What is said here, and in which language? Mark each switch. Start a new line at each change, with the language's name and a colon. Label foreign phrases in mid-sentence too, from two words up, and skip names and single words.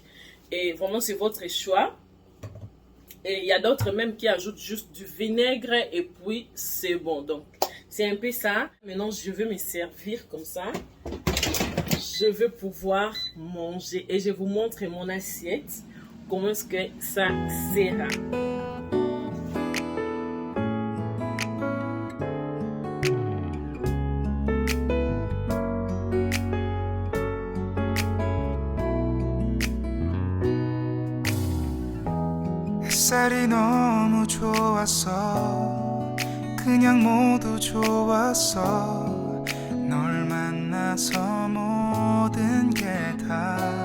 French: Et vraiment, c'est votre choix. Et il y a d'autres même qui ajoutent juste du vinaigre et puis c'est bon. Donc, c'est un peu ça. Maintenant, je vais me servir comme ça. Je vais pouvoir manger et je vous montre mon assiette. Comment est-ce que ça sera.
Korean: 햇살이 너무 좋았어 그냥 모두 좋았어 널 만나서 모든 게 다